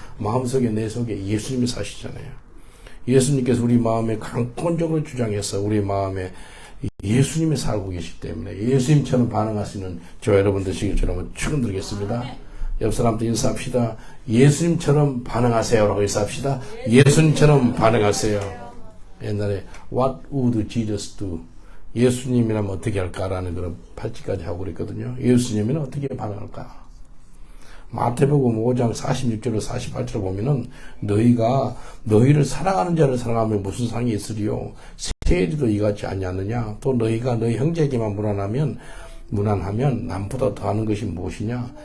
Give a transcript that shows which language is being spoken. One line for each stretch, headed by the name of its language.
Korean: 마음속에 내 속에 예수님이 사시잖아요. 예수님께서 우리 마음에 강권적으로 주장해서 우리 마음에 예수님이 살고 계시기 때문에 예수님처럼 반응하시는 저와 여러분 되시길 주로 축원드리겠습니다. 옆 사람한테 인사합시다. 예수님처럼 반응하세요라고 인사합시다. 예수님처럼 반응하세요.
English: 옛날에 What would Jesus do?
Korean: 예수님이라면 어떻게 할까라는 그런 팔찌까지 하고 그랬거든요. 예수님은 어떻게 반응할까? 마태복음 5장 46절로 48절을 보면은 너희를 사랑하는 자를 사랑하면 무슨 상이 있으리요? 세리도 이같이 아니하느냐? 또 너희가 너희 형제에게만 무난하면 남보다 더하는 것이 무엇이냐?